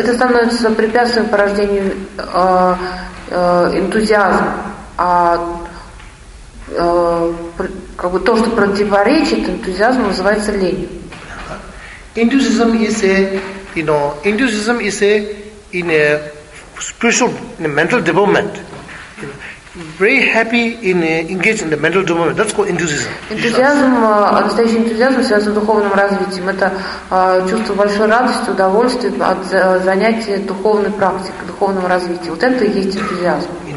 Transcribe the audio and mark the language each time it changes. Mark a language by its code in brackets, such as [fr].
[ru] Это становится препятствием по рождению энтузиазма. А как бы то, что противоречит энтузиазму, называется лень. [en] Enthusiasm is a, you know, enthusiasm is a in a spiritual, in a mental development. Very happy in engaged in the mental development. That's called enthusiasm. [ru] Энтузиазм, настоящий энтузиазм связан с духовным развитием. Это чувство большой радости, удовольствия от занятия духовной практикой, духовного развития. Вот это и есть энтузиазм.